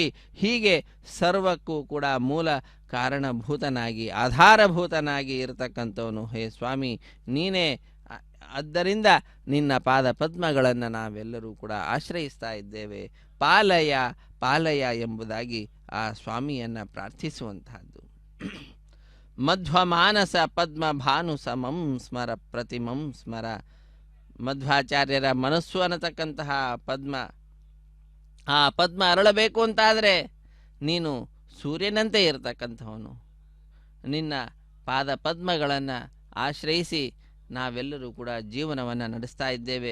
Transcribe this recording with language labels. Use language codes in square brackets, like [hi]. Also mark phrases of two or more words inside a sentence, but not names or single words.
[kn] ಹೀಗೆ ಸರ್ವಕ್ಕೂ ಕೂಡ ಮೂಲ ಕಾರಣಭೂತನಾಗಿ, ಆಧಾರಭೂತನಾಗಿ ಇರತಕ್ಕಂಥವನು ಹೇ ಸ್ವಾಮಿ ನೀನೇ. ಆದ್ದರಿಂದ ನಿನ್ನ ಪಾದ ಪದ್ಮಗಳನ್ನು ನಾವೆಲ್ಲರೂ ಕೂಡ ಆಶ್ರಯಿಸ್ತಾ ಇದ್ದೇವೆ. [sa] ಪಾಲಯ ಪಾಲಯ [kn] ಎಂಬುದಾಗಿ ಆ ಸ್ವಾಮಿಯನ್ನು ಪ್ರಾರ್ಥಿಸುವಂತಹದ್ದು. [sa] ಮಧ್ವಮಾನಸ ಪದ್ಮ ಭಾನು ಸಮಂ ಸ್ಮರ ಪ್ರತಿಮಂ ಸ್ಮರ. [kn] ಮಧ್ವಾಚಾರ್ಯರ ಮನಸ್ಸು ಅನ್ನತಕ್ಕಂತಹ ಪದ್ಮ, ಆ ಪದ್ಮ ಅರಳಬೇಕು ಅಂತಾದರೆ ನೀನು ಸೂರ್ಯನಂತೆ ಇರತಕ್ಕಂಥವನು. ನಿನ್ನ ಪಾದ ಪದ್ಮಗಳನ್ನು ಆಶ್ರಯಿಸಿ ನಾವೆಲ್ಲರೂ ಕೂಡ ಜೀವನವನ್ನು ನಡೆಸ್ತಾ ಇದ್ದೇವೆ.